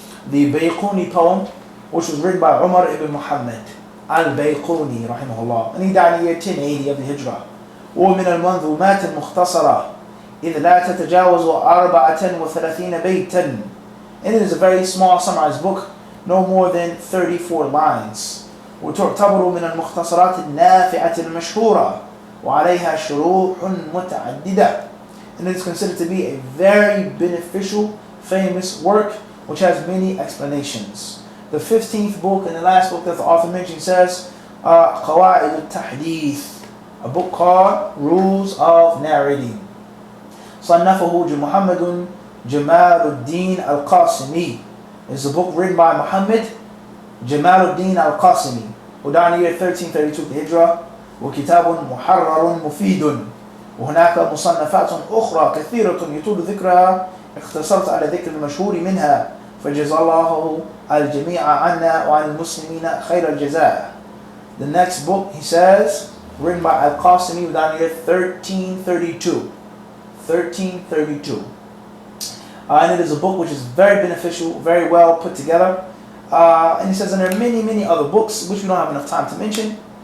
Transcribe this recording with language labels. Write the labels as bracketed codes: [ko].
[en] The Bayquni poem, which was written by Umar ibn Muhammad al-Bayquni, rahimahullah. And he died in the year 1080 of the Hijrah. [ar] ومن المنظومات المختصرة إذ لا تتجاوز 34 بيتا. [en] And it is a very small summarized book, no more than 34 lines. [ar] وتعتبر من المختصرات النافعة المشهورة وعليها شروح متعددة. [en] And it is considered to be a very beneficial, famous work which has many explanations. The 15th book and the last book that the author mentioned says قواعد التحديث, a book called Rules of Narrating. [ar] صنفه محمد جمال الدين القاسمي. [en] It's a book written by Muhammad Jamal al-Din al-Qasimi, who died in the year 1332 Hijrah. [ar] وكتاب محرر مفيد. وهناك مصنفات أخرى كثيرة يطول ذكرها، اختصرت على ذكر المشهور منها، فجزا الله الجميع عنا وعن المسلمين خير الجزاء. [en] The next book, he says, written by Al-Qasimi, who died in the year 1332. 1332. And it is a book which is very beneficial, very well put together. And he says, and there are many, many other books which we don't have enough time to mention.